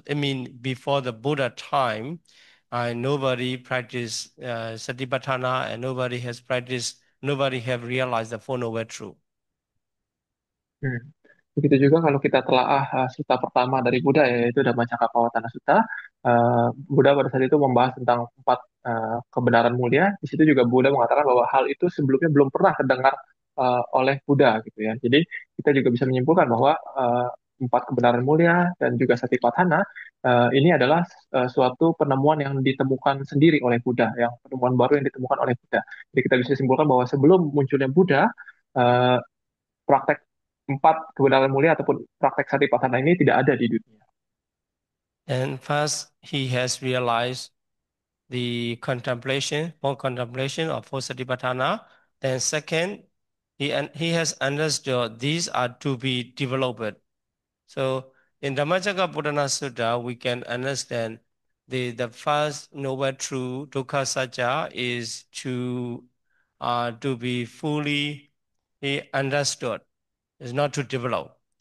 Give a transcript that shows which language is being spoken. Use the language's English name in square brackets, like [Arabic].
[English] I mean, before the Buddha time, nobody practiced Satipatthana and nobody have realized the Four Noble Truths. Hmm. [Indonesian] Begitu juga kalau kita telaah sutta pertama dari Buddha, yaitu Dhammacakkappavattana Sutta. Buddha pada saat itu membahas tentang empat kebenaran mulia. Di situ juga Buddha mengatakan bahwa hal itu sebelumnya belum pernah terdengar oleh Buddha, gitu ya. Jadi kita juga bisa menyimpulkan bahwa empat kebenaran mulia dan juga Satipatthana ini adalah suatu penemuan yang ditemukan sendiri oleh Buddha, yang penemuan baru yang ditemukan oleh Buddha. Jadi kita bisa simpulkan bahwa sebelum munculnya Buddha, eh, praktek empat kebenaran mulia ataupun praktek satipatthana ini tidak ada di dunia. [English] And first, he has realized the more contemplation of four satipatthana. Then second, he has understood these are to be developed. So in Dhammacakkappavattana Sutta, we can understand the first noble truth, dukkha satya, is to be fully understood, is not to develop.